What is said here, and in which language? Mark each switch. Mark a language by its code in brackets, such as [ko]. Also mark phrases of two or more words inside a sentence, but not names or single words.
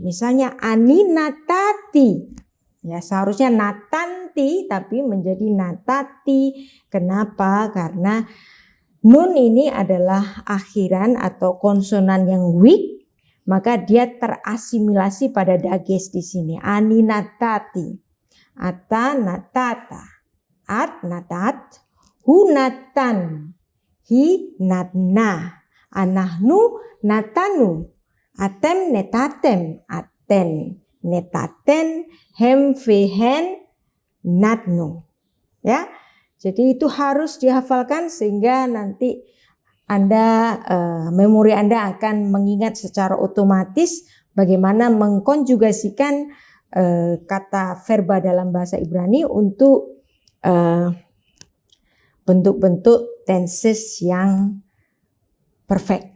[he] Misalnya אני נתתי. [id] Ya, seharusnya natanti tapi menjadi natati. Kenapa? Karena nun ini adalah akhiran atau konsonan yang weak, maka dia terasimilasi pada dages di sini. [he] אני נתתי. אתה נתת. את נתת. הוא נתן. היא נתנה. אנחנו נתנו, אתם נתתם, אתן נתתן, הם והן נתנו. [id] Ya, jadi itu harus dihafalkan sehingga nanti Anda memori Anda akan mengingat secara otomatis bagaimana mengkonjugasikan kata verba dalam bahasa Ibrani untuk bentuk-bentuk tenses yang perfect.